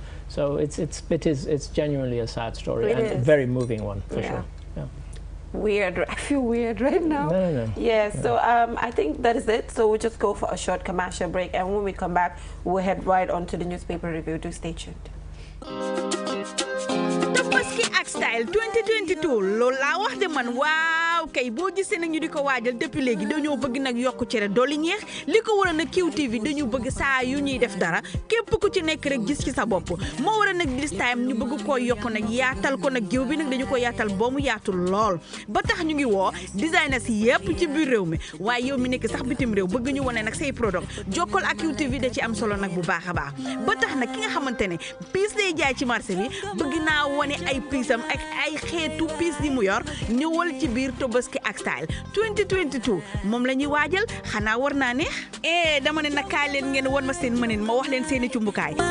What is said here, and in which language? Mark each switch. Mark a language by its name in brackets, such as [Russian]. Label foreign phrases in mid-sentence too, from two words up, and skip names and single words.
[English] So it's genuinely a sad story and a very moving one for sure. Yeah. Weird. I feel weird right now. No. Yeah. So I think that is it. So we'll just go for a short commercial break, and when we come back, we'll head right on to the newspaper review. Do stay tuned. [Wolof] Style 2022 loolu laa wax de man waaw kay boo gisee nag ñu di ko waajal depuis léegi dañoo bëgg nag yokku cere dolli ñeex li ko waral nag QTV dañu bëgg saa yu ñuy def dara képp ku ci nekk rek gis ci sa bopp moo waral nag [English] this time [Wolof] ñu bëgg koo yokku nag yaatal ko nag géew bi nag dañu ko yaatal ba mu yaatu lool ba tax ñu ngi woo designers yépp ci biir réew mi waaye yow mi nekk sax bitim réew bëgg ñu wane nag say product jokkal ak QTV da ci am solo nag bu baax a baax ba tax nag ki nga xamante ne piis day jaay ci marché bi bëgg naa wane ay piisam ak ay xeetu piis yi mu yor ñëwal ci biir Tobaski ak Style 2022 moom la ñuy waajal xanaa war naa neex dama ne nag kaay leen ngeen won ma seen mënin ma wax leen seeni cumbukaay